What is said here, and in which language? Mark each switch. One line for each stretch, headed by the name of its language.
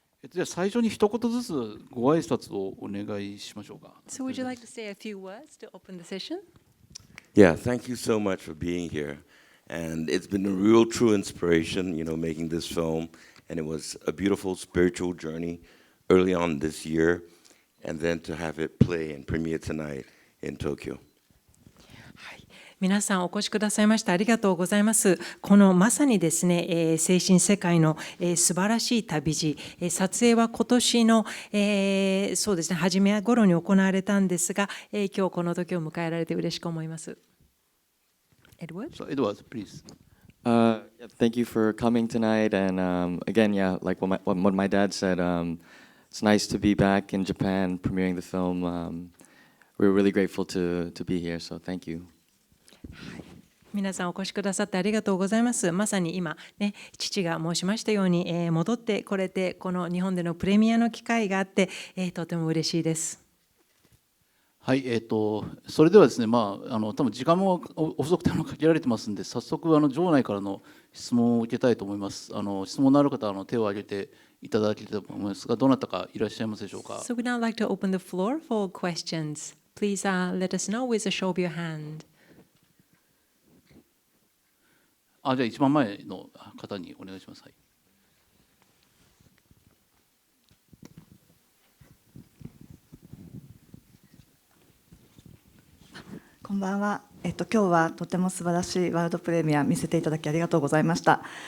Japanese: じゃあ最初に一言ずつご挨拶をお願いしましょうか。
English: So would you like to say a few words to open the session? Yeah, thank you so much for being here. And it's been a real true inspiration, making this film. And it was a beautiful spiritual journey early on this year. And then to have it play and premiere tonight in Tokyo.
Japanese: 皆さんお越しくださいましてありがとうございます。このまさにですね、精神世界の素晴らしい旅路、撮影は今年のそうですね、初め頃に行われたんですが、今日この時を迎えられて嬉しく思います。
English: Edward? So Edward, please. Thank you for coming tonight. And again, like what my dad said, it's nice to be back in Japan premiering the film. We're really grateful to be here, so thank you.
Japanese: 皆さんお越しくださってありがとうございます。まさに今、ね、父が申しましたように、戻ってこれてこの日本でのプレミアの機会があって、とても嬉しいです。はい、それではですね、多分時間も遅くて限られてますんで、早速場内からの質問を受けたいと思います。質問のある方は手を挙げていただければと思いますが、どなたかいらっしゃいますでしょうか。
English: So we'd now like to open the floor for questions. Please let us know with a show of your hand.
Japanese: じゃあ一番前の方にお願いします。はい、こんばんは。今日はとても素晴らしいワールドプレミア見せていただきありがとうございました。